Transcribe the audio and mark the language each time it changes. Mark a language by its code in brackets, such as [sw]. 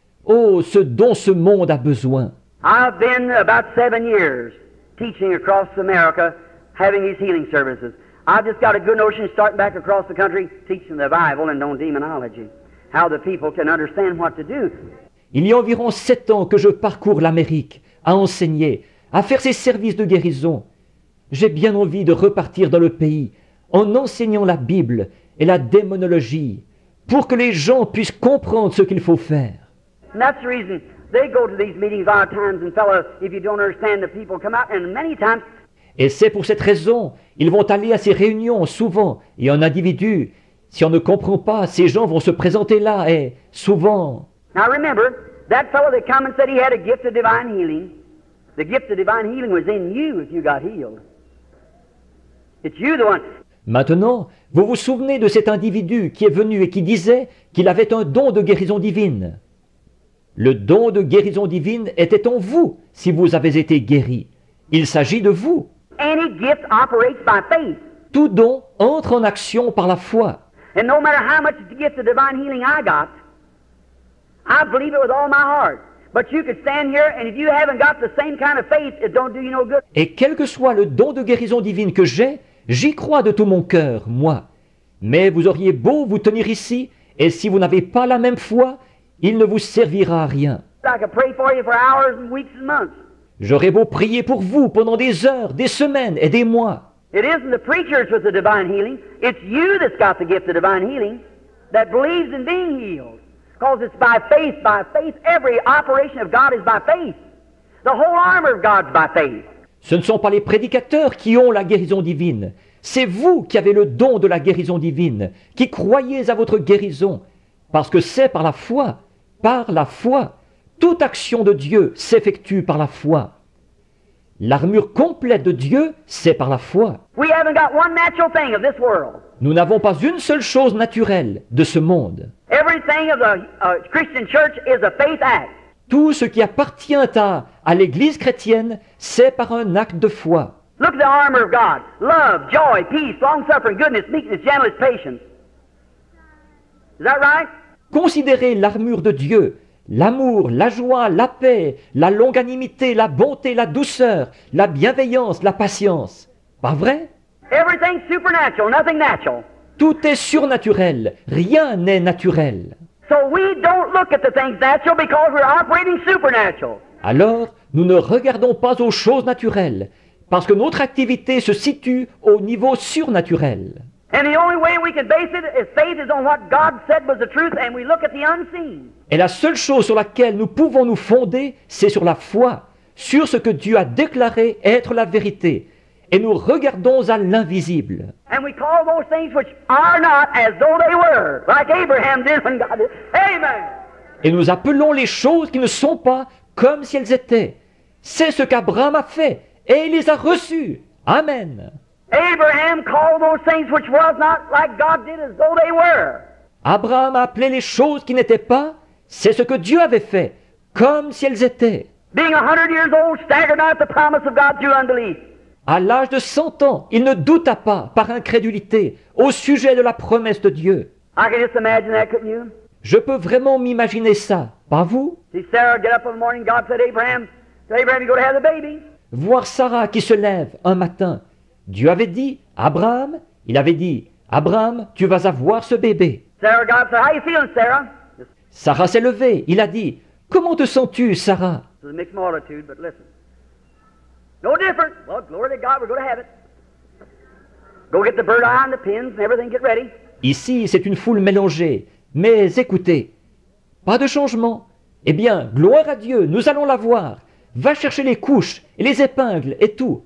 [fr] Oh, ce dont ce monde a besoin. [en] I've been about 7 years teaching across America, having these healing services. I've just got a good notion starting back across the country, teaching the Bible and on demonology, how the people can understand what to do. [fr] Il y a environ 7 ans que je parcours l'Amérique, à enseigner, à faire ces services de guérison. J'ai bien envie de repartir dans le pays, en enseignant la Bible et la démonologie, pour que les gens puissent comprendre ce qu'il faut faire. [en] And that's the reason they go to these meetings a lot of times, and fellow, if you don't understand, the people come out, and many times. [fr] Et c'est pour cette raison, ils vont aller à ces réunions souvent, et un individu, si on ne comprend pas, ces gens vont se présenter là, et souvent... [en] Now remember, that fellow that come and said he had a gift of divine healing, the gift of divine healing was in you if you got healed. It's you the one. [fr] Maintenant, vous vous souvenez de cet individu qui est venu et qui disait qu'il avait un don de guérison divine. Le don de guérison divine était en vous si vous avez été guéri. Il s'agit de vous. [en] Any gift operates by faith. [fr] Tout don entre en action par la foi. [en] And no matter how much gift of divine healing I got, I believe it with all my heart. But you could stand here, and if you haven't got the same kind of faith, it don't do you no good. [fr] Et quel que soit le don de guérison divine que j'ai, j'y crois de tout mon cœur, moi. Mais vous auriez beau vous tenir ici, et si vous n'avez pas la même foi, il ne vous servira à rien. [en] I could pray for you for hours and weeks and months. [fr] J'aurais beau prier pour vous pendant des heures, des semaines et des mois. [en] It isn't the preachers with the divine healing. It's you that's got the gift of divine healing that believes in being healed. Because it's by faith, by faith. Every operation of God is by faith. The whole armor of God's by faith. [fr] Ce ne sont pas les prédicateurs qui ont la guérison divine. C'est vous qui avez le don de la guérison divine, qui croyez à votre guérison, parce que c'est par la foi. Par la foi. Toute action de Dieu s'effectue par la foi. L'armure complète de Dieu, c'est par la foi. [en] We haven't got one natural thing of this world. [fr] Nous n'avons pas une seule chose naturelle de ce monde. [en] Everything of the Christian church is a faith act. [fr] Tout ce qui appartient à l'Église chrétienne, c'est par un acte de foi. [en] Look at the armor of God. Love, joy, peace, long-suffering, goodness, meekness, gentleness, patience. Is that right? [fr] Considérez l'armure de Dieu, l'amour, la joie, la paix, la longanimité, la bonté, la douceur, la bienveillance, la patience. Pas vrai? [en] Everything's supernatural, nothing natural. [fr] Tout est surnaturel, rien n'est naturel. [en] So we don't look at the things natural because we're operating supernatural. [fr] Alors, nous ne regardons pas aux choses naturelles, parce que notre activité se situe au niveau surnaturel. [en] And the only way we can base it is faith is on what God said was the truth, and we look at the unseen. [fr] Et la seule chose sur laquelle nous pouvons nous fonder, c'est sur la foi, sur ce que Dieu a déclaré être la vérité. Et nous regardons à l'invisible. [en] And we call those things which are not as though they were, like Abraham did when God did. Amen. [fr] Et nous appelons les choses qui ne sont pas comme si elles étaient. C'est ce qu'Abraham a fait, et il les a reçues. Amen. [en] Abraham called those things which was not like God did as though they were. [fr] Abraham a appelé les choses qui n'étaient pas, c'est ce que Dieu avait fait, comme si elles étaient. [en] Being 100 years old, staggered not at the promise of God through unbelief. [fr] À l'âge de 100 ans, il ne douta pas, par incrédulité, au sujet de la promesse de Dieu. [en] I can just imagine that, couldn't you? [fr] Je peux vraiment m'imaginer ça, pas vous? [en] See Sarah get up in the morning, God said, Abraham, you go to have the baby. [fr] Voir Sarah qui se lève un matin. Dieu avait dit, Abraham, il avait dit, Abraham, tu vas avoir ce bébé. [en] Sarah, God said, how you feeling, Sarah? [fr] Sarah s'est levée, il a dit, comment te sens-tu, Sarah? [en] It's a mixed multitude, but listen. No different. Well, glory to God, we're going to have it. Go get the bird eye and the pins and everything, get ready. [fr] Ici, c'est une foule mélangée. Mais écoutez, pas de changement. Eh bien, gloire à Dieu, nous allons la voir. Va chercher les couches et les épingles et tout.